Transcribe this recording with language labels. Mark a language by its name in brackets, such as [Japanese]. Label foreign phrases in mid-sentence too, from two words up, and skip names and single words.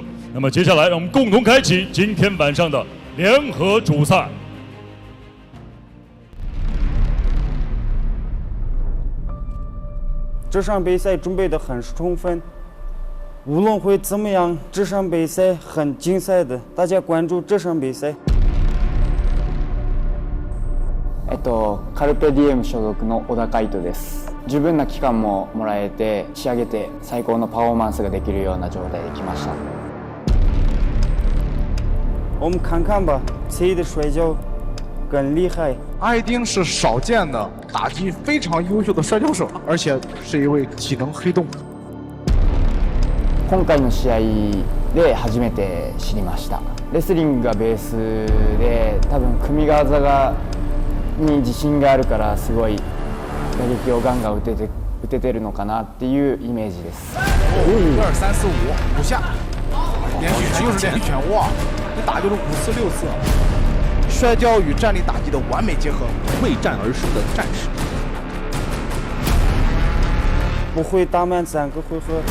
[Chinese] 那么接下来让我们共同开启今天晚上的联合主赛。这场比赛准备得很充分，无论会怎么样，这场比赛很精彩的，大家关注这场比赛。 [Japanese] カルペディエム所属の小田海斗です。十分な期間ももらえて仕上げて最高のパフォーマンスができるような状態で来ました。 [Chinese] 我们看看吧，谁的摔跤更厉害？艾丁是少见的打击非常优秀的摔跤手，而且是一位体能黑洞。 [Japanese] 今回の試合で初めて知りました。レスリングがベースで多分組み技に自信があるからすごい打撃をガンガン打ててるのかなっていうイメージです。 [Chinese] 1、2、3、4、5，5 下，连续又是连续拳，哇！你打就是5次6次，摔跤与站立打击的完美结合，为战而生的战士。不会打满3个回合。